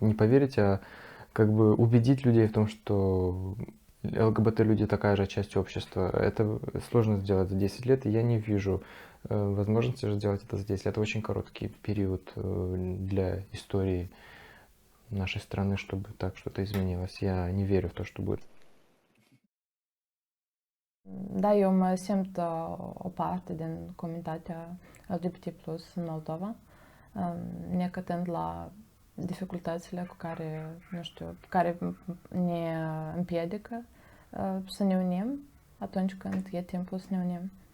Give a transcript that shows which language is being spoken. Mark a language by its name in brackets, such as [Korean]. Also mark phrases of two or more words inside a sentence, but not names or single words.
[Russian] Не поверить, а как бы убедить людей в том, что ЛГБТ-люди такая же часть общества. Это сложно сделать за 10 лет, и я не вижу возможности сделать это за 10 лет. Это очень короткий период для истории нашей страны, чтобы так что-то изменилось. Я не верю в то, что будет. [Romanian] Da, eu mă simt o parte din comunitatea LGBT+ în Moldova, necătând la dificultățile cu care, nu știu, care ne împiedică să ne unim atunci când e timpul să ne unim.